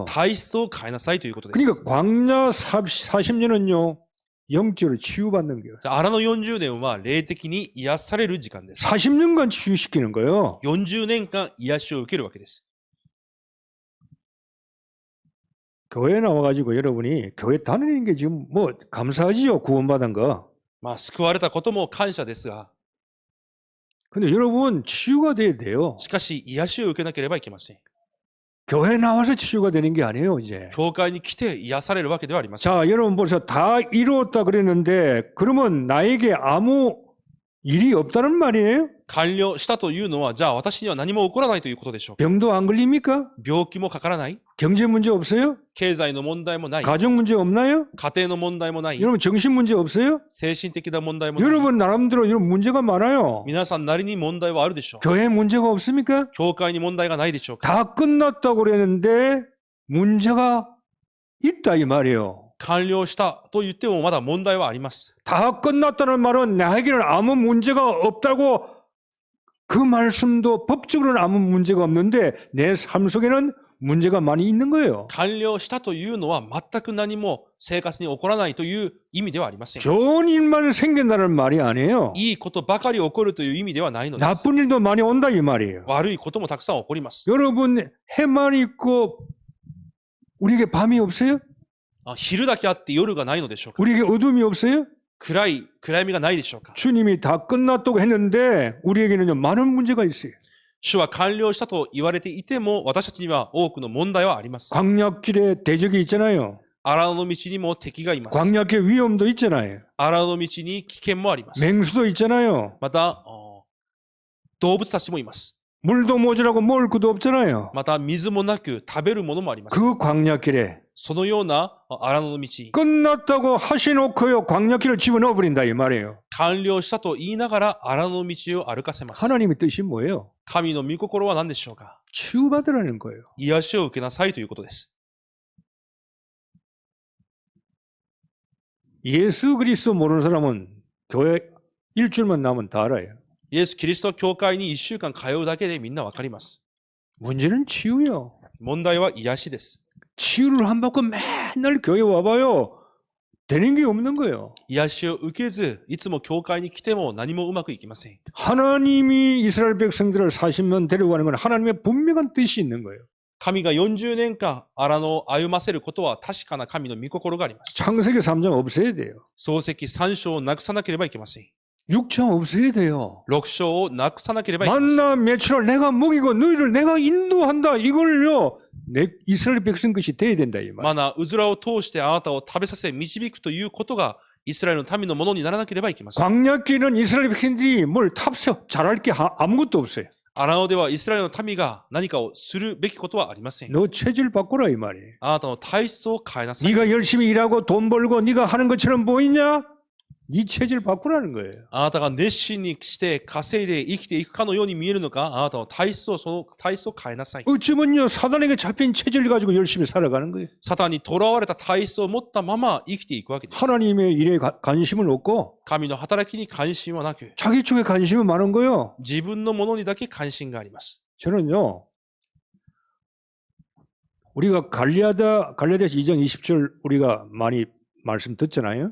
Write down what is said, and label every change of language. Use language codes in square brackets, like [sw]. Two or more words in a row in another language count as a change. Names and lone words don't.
[ja] 体質を変えなさいということです。 [ko] 그러니까 광야 40년은요 영적으로 치유받는 거예요. [ja] 荒野40年は霊的に癒される時間です。 [ko] 40년간 치유시키는 거예요. [ja] 40 年間癒しを受けるわけです。 [ko] 교회에 나와가지고 여러분이 교회 다니는 게 지금 뭐 감사하지요. 구원받은 거. [ja] まあ救われたことも感謝ですが、 [ko] 근데 여러분 치유가 돼야 돼요. [ja] しかし癒しを受けなければいけません。 [ko] 교회 나와서 치유가 되는 게 아니에요 이제. [ja] 教会に来て癒されるわけではありません。 [ko] 자 여러분 보세요. 다 이루었다 그랬는데 그러면 나에게 아무 일이 없다는 말이에요? [ja] 完了したというのは、じゃあ私には何も起こらないということでしょうか。 [ko] 병도 안 걸립니까? [ja] 病気もかからない、 [ko] 경제 문제 없어요? [ja] 経済の問題もない、 [ko] 가정 문제 없나요? [ja] 家庭の問題もない、 [ko] 여러분 정신 문제 없어요? [ja] 精神的な問題もない。 [ko] 여러분 나름대로 이런 문제가 많아요. [ja] 皆さんなりに問題はあるでしょう。 [ko] 교회 문제가 없습니까? [ja] 教会に問題がないでしょうか。 [ko] 다 끝났다고 그랬는데 문제가 있다 이 말이에요. [ja] 完了したと言ってもまだ問題はあります。 [ko] 다 끝났다는 말은 나에게는 아무 문제가 없다고 그 말씀도 법적으로는 아무 문제가 없는데 내 삶 속에는 문제가 많이 있는 거예요. [ja] 完了したというのは全く何も生活に起こらないという意味ではありません。 [ko] 좋은 일만 생긴다는 말이 아니에요. [ja] いいことばかり起こるという意味ではないのです。 [ko] 나쁜 일도 많이 온다 이 말이에요. [ja] 悪いこともたくさん起こります。 [ko] 여러분 해만 있고 우리에게 밤이 없어요? [ja] 昼だけあって夜がないのでしょうか。 [ko] 우리에게 어둠이 없어요? [ja] 暗闇がないでしょうか。 [ko] 주님이 다 끝났다고 했는데 우리에게는요 많은 문제가 있어요. [ja] 主は完了したと言われていても私たちには多くの問題はあります。 [ko] 광야길에 대적이 있잖아요. [ja] 荒野の道にも敵がいます。 [ko] 광야길 위험도 있잖아요. [ja] 荒野の道に危険もあります。 [ko] 맹수도 있잖아요. [ja] また、動物たちもいます。 [ko] 물도 모자라고 먹을 것도 없잖아요. [ja] また、水もなく食べるものもあります。 [ko] 그 광야길에 [ja] そのような荒野の道、 [ko] 끝났다고 하시놓고요 광야길을 집어넣어 버린다 이 말이에요. [ja] 完了したと言いながら荒野の道を歩かせます。 [ko] 하나님의 뜻이 뭐예요? [ja] 神の御心は何でしょうか。 [ko] 치유받으라는 거예요. [ja] 癒しを受けなさいということです。 [ko] 예수 그리스도 모르는 사람은 교회 일주일만 나면 다 알아요. [ja] イエス・キリスト教会に1週間通うだけでみんなわかります。 [ko] 문제는 치유요. [ja] 問題は癒しです。 [ko] 치유를 안 받고 맨날 교회 와봐요. 되는 게 없는 거예요. [ja] 癒しを受けず、いつも教会に来ても何もうまくいきません。 [ko] 하나님이 이스라엘 백성들을 40년 데려가는 건 하나님의 분명한 뜻이 있는 거예요. [ja] 神が40年間荒野を歩ませることは確かな神の御心があります。 [ko] 창세기 3장 없애야 돼요. [ja] 創世記3章をなくさなければいけません。 [ko] 6장 없애야 돼요. [ja] 6 章をなくさなければいけません。 [ko] 만나 매출을 내가 먹이고 너희를 내가 인도한다. 이걸요. 내 이스라엘 백성 것이 돼야 된다 이 말. [ja] マナ、うずらを通してあなたを食べさせ導くということがイスラエルの民のものにならなければいけません。 [ko] 광야길은 이스라엘 백성들이 뭘 탑승 잘할 게 아무것도 없어요. [ja] 荒野ではイスラエルの民が何かをするべきことはありません。 [ko] 너 체질 바꾸라 이 말이에요. [ja] あなたの体質を変えなさい。 [ko] 네가 열심히 일하고 돈 벌고 네가 하는 것처럼 보이냐? 네 체질 바꾸라는 거예요. [ja] あなたが熱心にして稼いで生きていくかのように見えるのか、あなたの体質を、その体質を変えなさい。 [ko] 어쩌면요 사단에게 잡힌 체질을 가지고 열심히 살아가는 거예요. [ja] サタンに囚われた体質を持ったまま生きていくわけです。 [ko] 하나님의 일에 관심을 없고 [ja] 神の働きに関心はなく、 [ko] 자기 쪽에 관심이 많은 거예요. [ja] 自分のものにだけ関心があります。 [ko] 저는요 우리가 갈라디아서 2장 20절 우리가 많이 말씀 듣잖아요.